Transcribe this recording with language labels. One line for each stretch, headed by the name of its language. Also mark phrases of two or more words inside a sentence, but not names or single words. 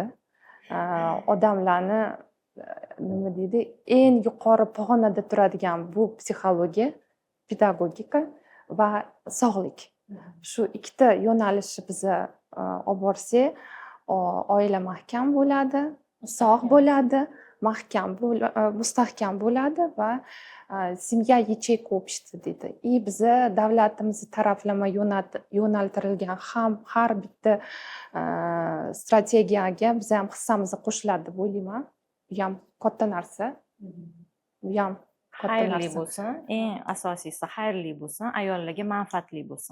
Uzbek: Odamlarni nima deydi, eng yuqori pog'onada turadigan bu psixologiya, pedagogika va sog'lik. Shu ikkita yo'nalishni biz olib borsak, oila mahkam bo'ladi, sog' bo'ladi, mustahkam bo'ladi va
Russian: семья ячейка общества
Uzbek: deydi. Biza davlatimiz taraflama yo'naltirilgan har bitta strategiyaga biz ham hissamizni qo'shiladi deb o'ylayman. Bu ham katta narsa. Bu ham Xayrli bo'lsin, eng asosiysi xayrli bo'lsin, ayollarga manfaatli bo'lsin.